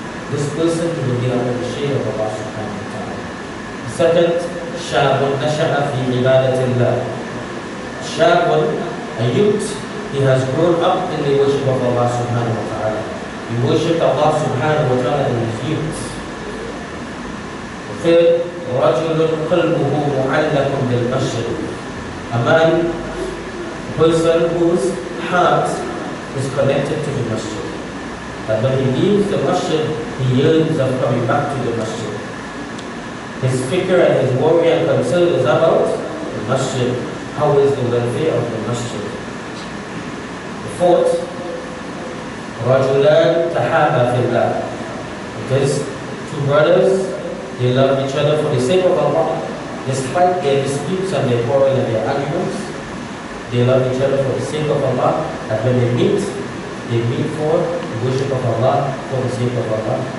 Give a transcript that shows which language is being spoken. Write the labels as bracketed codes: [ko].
[en] This person will be under the shade of Allah subhanahu wa ta'ala. The second, [ar] Shabun Nasha'a fi ibadatillah. [en] Shabun, a youth, he has grown up in the worship of Allah subhanahu wa ta'ala. He worshipped Allah subhanahu wa ta'ala in his youth. The third, [ar] رَجُلٌ قَلْبُهُ مُعَلَّقٌ بِالْمَسْجِدِ. [en] A man, a person whose heart is connected to the masjid. That when he leaves the masjid, he yearns of coming back to the masjid. His fikr and his worry and concern is about the masjid. How is the welfare of the masjid? The fourth, [ar] رَجُلَانْ تَحَابَ فِي اللَّهِ. [en] It is 2 brothers, they love each other for the sake of Allah. Despite their disputes and their quarrel and their arguments, they love each other for the sake of Allah. And when they meet for the worship of Allah, for the sake of Allah.